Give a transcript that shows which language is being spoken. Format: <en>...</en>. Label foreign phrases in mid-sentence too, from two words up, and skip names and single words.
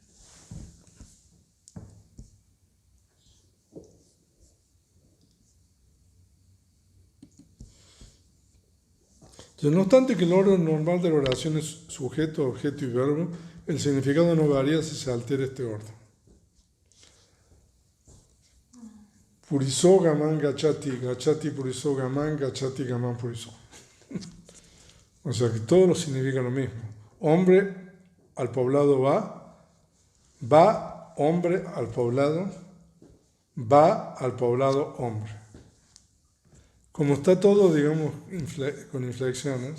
<es>Entonces, no obstante que el orden normal de la oración es sujeto, objeto y verbo, el significado no varía si se altera este orden.</es> <pi>Puriso gaman gachati, gachati puriso gaman, gachati gaman puriso.</pi> <es>O sea que todo lo significa lo mismo. Hombre al poblado va hombre al poblado, va al poblado hombre. Como está todo, digamos, con inflexiones,</es>